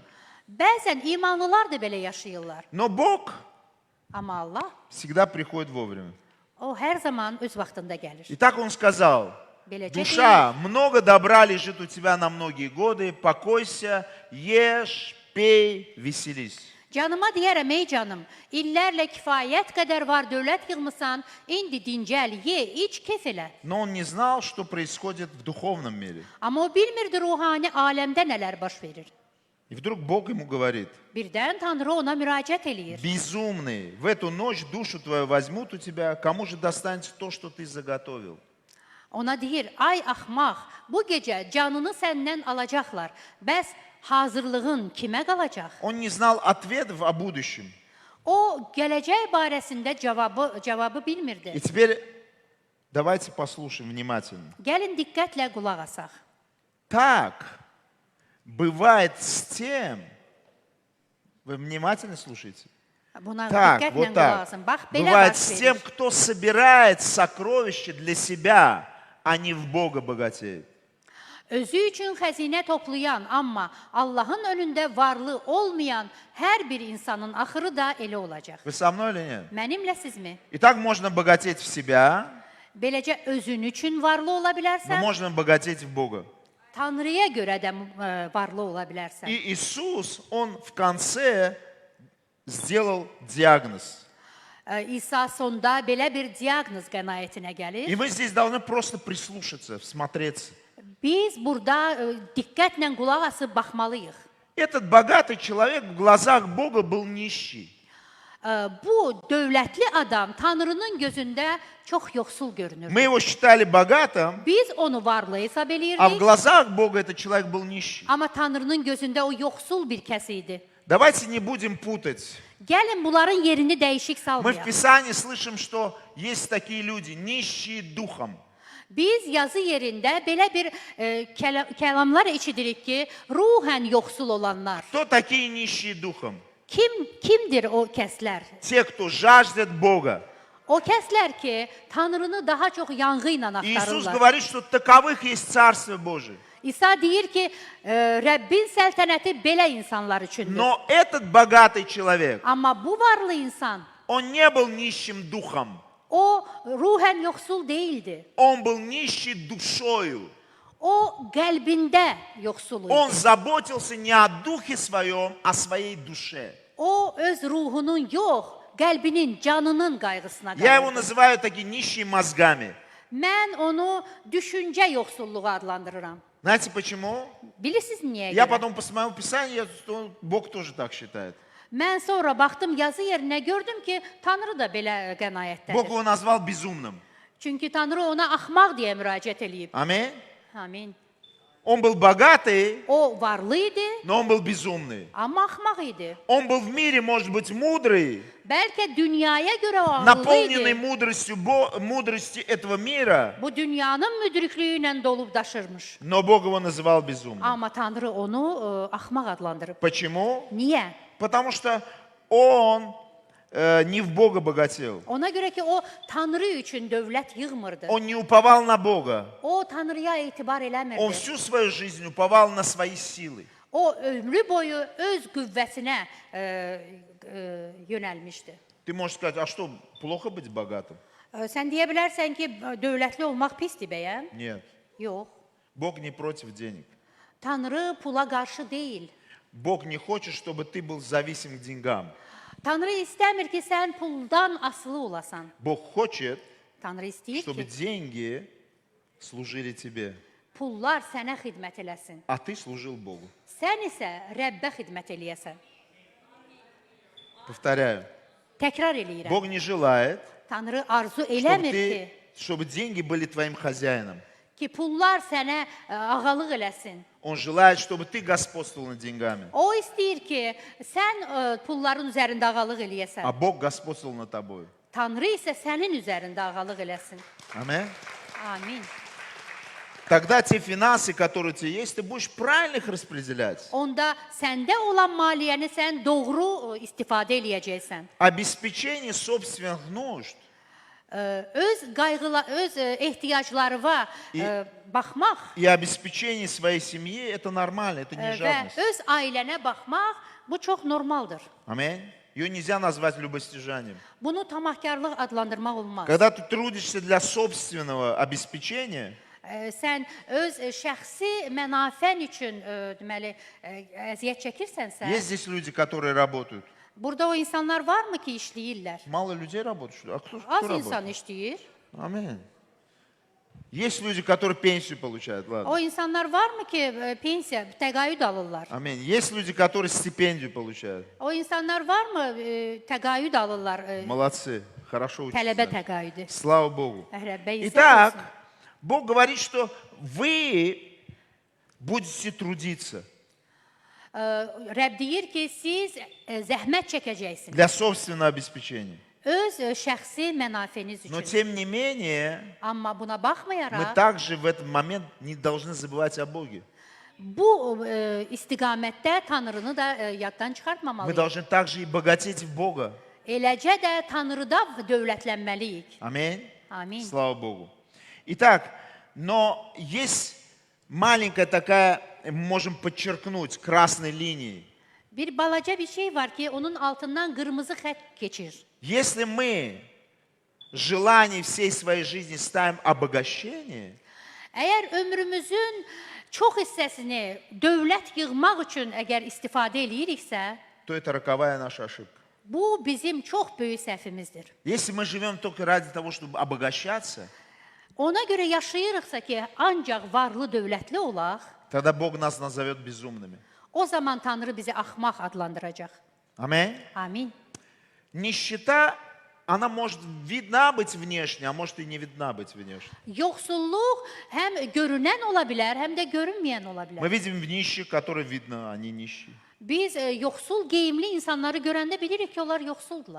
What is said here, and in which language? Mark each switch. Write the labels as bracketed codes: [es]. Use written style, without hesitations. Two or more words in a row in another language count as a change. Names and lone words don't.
[az] Bəzən imanlılar da belə yaşayırlar. [ru] Но Бог [az] Amma Allah, [ru] всегда приходит вовремя. [az] o hər zaman öz vaxtında gəlir. [ru] И так он сказал: [az] Beləcə deyil. [ru] душа, много добра лежит у тебя на многие годы. Покойся, ешь, пей, веселись. [az] Canıma deyərəm, ey canım, illərlə kifayət qədər var dövlət yığmısan, indi dincəl, ye, iç, kef elə. [ru] Но он не знал, что происходит в духовном мире. [az] Amma o bilmirdi ruhani aləmdə nələr baş verir. [ru] И вдруг Бог ему говорит: [az] Birdən Tanrı ona müraciət eləyir. [ru] безумный, в эту ночь душу твою возьмут у тебя, кому же достанется то, что ты заготовил? [az] Ona deyir, ay axmaq, bu gecə canını səndən alacaqlar. Bəs hazırlığın kimə qalacaq? [ru] Он не знал ответов о будущем. [az] O, gələcək barəsində cavabı bilmirdi. [ru] И теперь давайте послушаем внимательно. [az] Gəlin diqqətlə qulaq asaq. [ru] Так бывает с тем, вы внимательно слушайте. [az] Buna [ru] Так, [az] diqqətlə [ru] вот [az] qulaq [ru] так. [az] asın. Bax, belə [ru] Бывает [az] baş [ru] с тем, [az] verir. [ru] кто собирает сокровища для себя, а не в Бога богатеет. [az] Özü üçün xəzinə toplayan, amma Allahın önündə varlı olmayan hər bir insanın axırı da elə olacaq. [ru] Вы со mной или нет? [az] Mənimlə sizmi? [ru] И так можно богатеть в себя, [az] Beləcə özün üçün varlı ola [ru] но [az] bilərsən, [ru] можно bогатеть в Бога. [az] Tanrıya görə də varlı ola bilərsən. [ru] И Иисус, Он в конце сделал диагноз. [az] İsa sonda belə bir diaqnoz qənaətinə gəlir. [ru] И мы здесь должны просто прислушаться, всмотреться. [az] Biz burada diqqətlə qulaq asıb baxmalıyıq. [ru] Этот богатый человек в глазах Бога был нищий. [az] Bu dövlətli adam Tanrının gözündə çox yoxsul görünür. [ru] Мы его считали bogатым, [az] Biz onu varlı hesab [ru] а в [az] eləyirdik, [ru] глазах Бога этот человек был нищий. [az] amma Tanrının gözündə o yoxsul bir kəs idi. [ru] Давайте не будем путать. [az] Gəlin bunların yerini dəyişik [ru] Мы в [az] salmayaq. [ru] Писании слышим, что есть такие люди, нищие духом. [az] Biz yazı yerində belə bir kəlamlar eşidirik ki, ruhən yoxsul olanlar. [ru] Кто такие нищие духом? [az] Kimdir o kəslər? [ru] Те, кто жаждет Бога. [az] O kəslər ki, Tanrını daha çox yanğı ilə [ru] Иисус [az] axtarırlar. [ru] говорит, что таковых есть Царствие Божие. [az] İsa deyir ki, Rəbbin səltənəti belə insanlar üçündür. [ru] Но этот bогатый человек, [az] Amma bu varlı insan, [ru] он не был нищим духом. [az] o ruhən yoxsul değildi. [ru] Он был нищий душою. [az] O qəlbində yoxsul [ru] Он [az] idi. [ru] заботился не о духе своем, а о своей душе. [az] O öz ruhunun yox, qəlbinin, canının qayğısına [ru] Я его [az] qalırdı. [ru] называю такие нищие мозгами. [az] Mən onu düşüncə yoxsulluğu adlandırıram. [ru] Знаете почему? [az] Bilirsiniz niyə [ru] Я [az] görə? [ru] потом посмотрел Писание, что Бог тоже так считает. [az] Mən sonra baxdım yazı yerinə gördüm ki, Tanrı da belə [ru] Бог [az] qənaətdədir. [ru] его назвал безумным. [az] Çünki Tanrı ona axmaq deyə müraciət eləyib. [ru] Аминь. [az] Amin. [ru] Он был богатый, [az] O varlı idi, [ru] но он был безумный. [az] amma axmaq idi. [ru] Он был в мире, может быть, мудрый, [az] Bəlkə dünyaya görə o ağıllı [ru] наполненный [az] idi. [ru] мудростью этого мира, [az] Bu dünyanın müdriklüyü ilə dolub daşırmış. [ru] но Бог его называл безумным. [az] Amma Tanrı onu axmaq adlandırıb. [ru] Почему? [az] Niyə? [ru] Потому что он не в Бога bogател. [az] Ona görə ki, o Tanrı üçün dövlət yığmırdı. [ru] Он не уповал на Бога. [az] O Tanrıya etibar [ru] Он [az] eləmirdi. [ru] всю свою жизнь уповал на свои силы. [az] O ömrü boyu öz qüvvəsinə yönəlmişdi. [ru] Ты можешь сказать, а что, плохо быть богатым? [az] Sən deyə bilərsən ki, dövlətli olmaq pisdir bəyəm? [ru] Нет. [az] Yox. [ru] Bог не против денег. [az] Tanrı pula qarşı deyil. [ru] Бог не хочет, чтобы ты был зависим к деньгам. [az] Tanrı istəmir ki, sən puldan asılı olasan. [ru] Bог хочет, [az] Tanrı istəyir [ru] чтобы [az] ki, [ru] деньги служили тебе, [az] pullar sənə xidmət eləsin. [ru] а ты служил Богу. [az] Sən isə Rəbbə xidmət eləyəsən. [ru] Повторяю, [az] Təkrar eləyirəm. [ru] Бог не желает, [az] Tanrı arzu [ru] чтобы, [az] eləmir ki, [ru] чтобы деньги были твоим хозяином. [az] pullar sənə ağalıq eləsin. [ru] Он желает, чтобы ты господствовал над деньгами, [az] O istəyir ki, sən pulların üzərində ağalıq eləyəsən. [ru] а Бог господствовал над тобой. [az] Tanrı isə sənin üzərində ağalıq eləsin. [ru] Аминь. [az] Amin. [ru] Тогда те финансы, которые у тебя есть, ты будешь правильно их распределять. [az] Onda səndə olan maliyyəni sən doğru istifadə eləyəcəksən. [ru] Обеспечение собственных нужд [az] Öz ehtiyaclarına baxmaq [ru] и обеспечение своей семьи – это нормально, это не [az] və [ru] жадность. [az] öz ailənə baxmaq bu çox normaldır. [ru] Аминь. Ее нельзя назвать любостяжанием. [az] Bunu tamahkarlıq adlandırmaq olmaz. [ru] Когда ты трудишься для собственного обеспечения, [az] Sən öz şəxsi mənafen üçün deməli əziyyət çəkirsənsə, [ru] есть здесь люди, которые работают. [az] Burada o insanlar var mı ki işləyirlər? [ru] Mало людей работают, что ли? А кто [az] Az [ru] работает? [az] insan işləyir. [ru] Аминь. Есть люди, которые пенсию получают, ладно. [az] O insanlar var mı ki pensiya, təqaüd alırlar? [ru] Аминь. Есть люди, которые стипендию получают. [az] O insanlar var mı təqaüd alırlar? [ru] Молодцы, хорошо [az] Tələbə [ru] учатся. [az] təqaüdü. [ru] Слава Богу. [az] Rəbbə izah [ru] Итак, [az] olsun. [ru] Бог говорит, что вы будете трудиться [az] Rəbb deyir ki, siz zəhmət çəkəcəksiniz. [ru] для собственного обеспечения. [az] Öz şəxsi mənafeniz [ru] Но [az] üçün. [ru] тем не менее, [az] Amma buna [ru] мы [az] baxmayaraq, [ru] также в этот момент не должны забывать о Боге. [az] bu istiqamətdə Tanrını da yaddan [ru] Мы [az] çıxartmamalıyıq. [ru] должны также и богатеть в Бога. [az] Eləcə də Tanrıda dövlətlənməliyik. [ru] Аминь. [az] Amin. [ru] Слава Богу. Итак, но есть маленькая такая, можем подчеркнуть, красной линией. [az] Bir balaca bir şey var ki, onun altından qırmızı xətt keçir. [ru] Если мы желание всей своей жизни ставим обогащение, [az] Əgər ömrümüzün çox hissəsini dövlət yığmaq üçün əgər istifadə eləyiriksə, [ru] то это роковая наша ошибка. [az] bu bizim çox böyük səhvimizdir. [ru] Если мы живем только ради того, чтобы обогащаться, [az] Ona görə yaşayırıqsa ki, ancaq varlı dövlətli olaq, [ru] тогда Бог нас назовет безумными. [az] o zaman Tanrı bizi axmaq adlandıracaq. [ru] Аминь. [az] Amin. [ru] Нищета, она может видна быть внешне, а может и не видна быть внешне. [az] Yoxsulluq həm görünən ola bilər, həm də görünməyən ola [ru] Мы [az] bilər. [ru] видим в нищих, которые видно, они нищие. [az] Biz yoxsul geyimli insanları görəndə bilirik ki, onlar yoxsuldular.